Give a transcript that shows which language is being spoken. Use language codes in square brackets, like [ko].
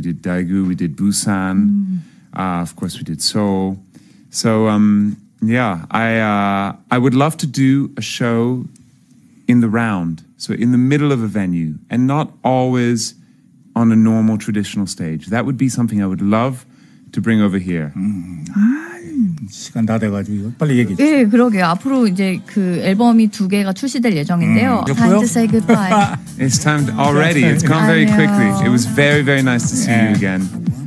[en] We did Daegu, we did Busan, of course, we did Seoul. So, I would love to do a show in the round, so in the middle of a venue, and not always on a normal traditional stage. That would be something I would love to bring over here. [ko] 시간 다 돼가지고 빨리 얘기해 주세요. 네, 그러게요. 앞으로 이제 그 앨범이 2개가 출시될 예정인데요. [en] Time to say goodbye. It's time already. It's gone very quickly. It was very, very nice to see you again.